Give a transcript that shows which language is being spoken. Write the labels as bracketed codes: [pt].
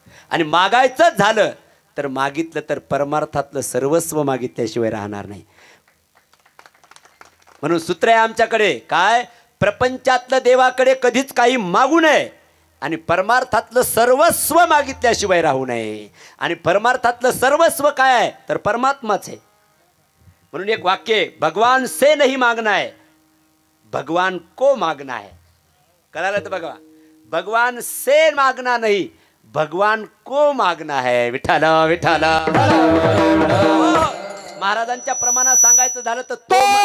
[mr] आणि मागायचंच झालं तर मागितलं तर परमार्थातलं सर्वस्व मागितल्याशिवाय राहणार नाही. म्हणून सूत्र आहे आमच्याकडे, काय? प्रपंचातलं देवाकडे कधीच काही मागू नये आणि परमार्थातलं सर्वस्व मागितल्याशिवाय राहू नये. आणि परमार्थातलं सर्वस्व काय आहे तर परमात्माच आहे. म्हणून एक वाक्य आहे, [hi] भगवान से नहीं मांगना है, भगवान को मांगना है. [mr] कळालं तर बघा, [hi] भगवान से मांगना नहीं, भगवान को मागना है. [mr] विठ्ठल विठ्ठल. महाराजांच्या प्रमाणात सांगायचं झालं तर तो